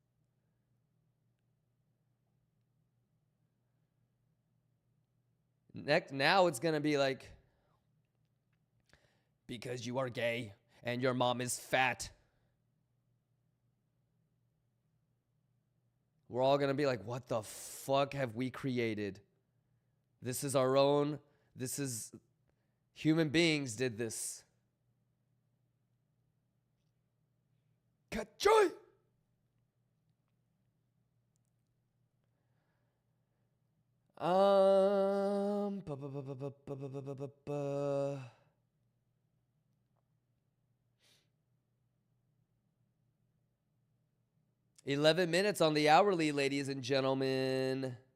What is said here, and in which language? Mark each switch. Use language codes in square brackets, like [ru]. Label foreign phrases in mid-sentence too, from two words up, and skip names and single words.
[en] Now it's gonna be like, because you are gay and your mom is fat. We're all gonna be like, what the fuck have we created? This is our own. This is human beings did this. Kachoy! Ba, ba, ba, ba, ba, ba, ba, ba, ba, ba. $11 minutes on the hourly, ladies and gentlemen.